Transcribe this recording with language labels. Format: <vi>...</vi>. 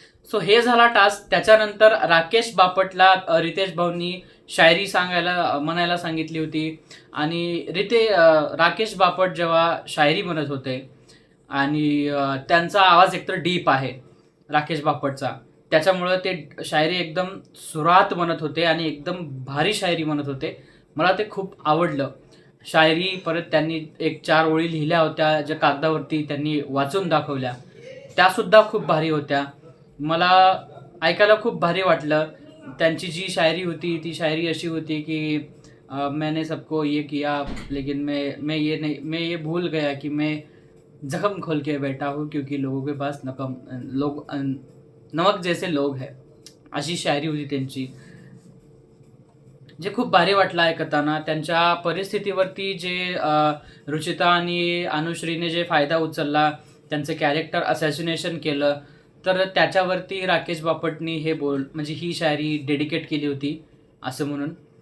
<mr>So हे झाला task. त्याच्यानंतर राकेश बापटला रितेश भाऊंनी शायरी म्हणायला सांगितली होती आणि राकेश बापट जेव्हा शायरी म्हणत होते आणि त्यांचा आवाज एकतर डीप आहे राकेश बापटचा, त्याच्यामुळं ते शायरी एकदम सुरात म्हणत होते आणि एकदम भारी शायरी म्हणत होते. मला ते खूप आवडलं शायरी. परत त्यांनी 1-4 ओळी लिहिल्या होत्या ज्या कागदावरती त्यांनी वाचून दाखवल्या, त्यासुद्धा खूप भारी होत्या. मला ऐकायला खूप भारी वाटलं. त्यांची जी शायरी होती ती शायरी अशी होती की</mr> <hi>मैंने सबको ये किया, लेकिन मैं ये भूल गया कि मैं जख्म खोल के बैठा हूँ, क्योंकि लोगों के पास नमक जैसे लोग हैं.</hi> <mr>अशी शायरी होती त्यांची, जे खूप भारी वाटलं ऐकताना. त्यांच्या परिस्थितीवरती जे रुचिता आणि अनुश्रीने जे फायदा उचलला, त्यांचं कॅरेक्टर असॅसिनेशन केलं, तर त्याच्यावरती राकेश बापटनी म्हणजे ही शायरी डेडिकेट केली होती असं म्हणून.</mr>